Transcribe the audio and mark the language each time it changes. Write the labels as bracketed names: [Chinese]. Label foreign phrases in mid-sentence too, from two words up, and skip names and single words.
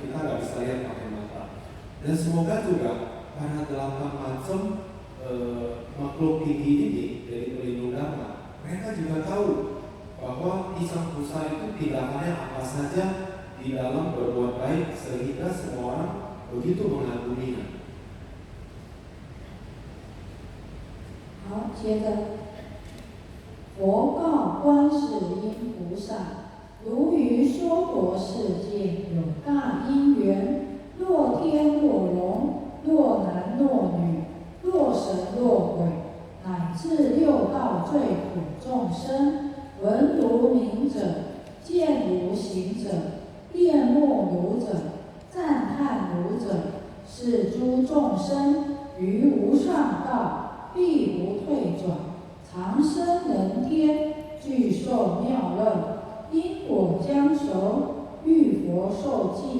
[Indonesian] Kita nggak bisa lihat pakai mata. Dan semoga juga para 8 macam makhluk tinggi ini dari pelindung dharma, mereka juga tahu bahwa Dicang Busa itu tindakannya apa saja di dalam berbuat baik sehingga semua orang begitu mengaguminya. [Chinese] 好，接着，佛告观世音菩萨：如于娑婆世界有大因缘，若天若龙，若男若女，若神若鬼，乃至6道最苦众生，闻如名者，见如行者，恋慕如者，赞叹如者，是诸众生于无上道，必不退转，长生人天，具受妙乐，因果将熟，欲佛受记。